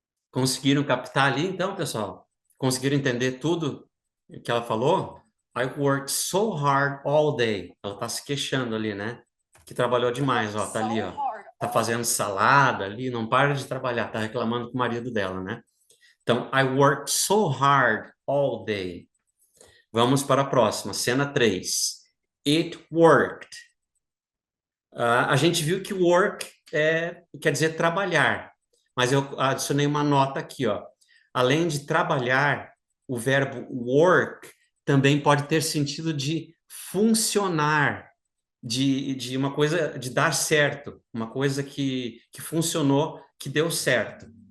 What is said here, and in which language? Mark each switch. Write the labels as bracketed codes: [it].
[pt] Conseguiram captar ali, então, pessoal? Conseguiram entender tudo que ela falou? [en] I worked so hard all day. [pt] Ela tá se queixando ali, né? Que trabalhou demais, ó. Tá ali, ó. Tá fazendo salada ali, não para de trabalhar. Tá reclamando com o marido dela, né? Então, [en] I worked so hard all day. [pt] Vamos para a próxima, cena 3. [en] It worked. [pt] A gente viu que work quer dizer trabalhar, mas eu adicionei uma nota aqui, ó. Além de trabalhar, o verbo work também pode ter sentido de funcionar, de uma coisa, de dar certo, uma coisa que funcionou, que deu certo.